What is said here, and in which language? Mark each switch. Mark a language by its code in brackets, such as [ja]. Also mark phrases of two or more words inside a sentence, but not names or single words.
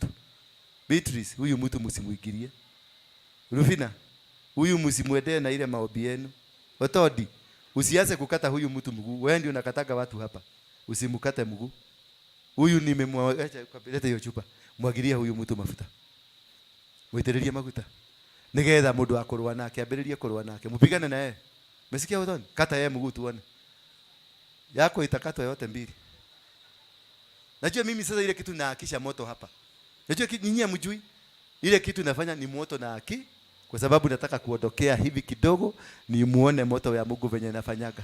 [sw] Beatrice, huyu mtu msimuingilie. Rufina, huyu msimwendee na ile maombi yenu. Otodi, usianze kukata huyu mtu mguu. Wewe ndio unakataga watu hapa. Usimukate mguu. Huyu nimemwacha kabeleta hiyo chupa. Mwagilia huyu mtu mafuta. [ki] Mwitiririe mafuta. Nigetha mundu akorwa nake, ambiririe korwa nake. [sw] Mupigane na yeye. Umesikia Otoni? Kata yeye mguu tuone. Yako itakatwa yote mbili. Najua mimi sasa ile kitu naakisha moto hapa. Najua nyinyi hamjui. Ile kitu nafanya ni moto na aki, kwa sababu nataka kuondokea hivi kidogo ni muone moto ya Mungu venye nafanyaga.